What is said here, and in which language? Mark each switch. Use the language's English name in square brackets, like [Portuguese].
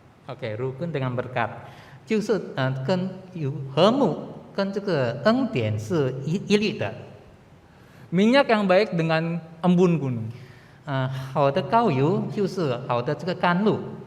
[Chinese] OK， [Indonesian] rukun dengan berkat， [Chinese] 就是跟有和睦跟这个恩典是一律的。 [Indonesian] Minyak yang baik dengan embun gunung. [Chinese] 好的膏油就是好的这个甘露。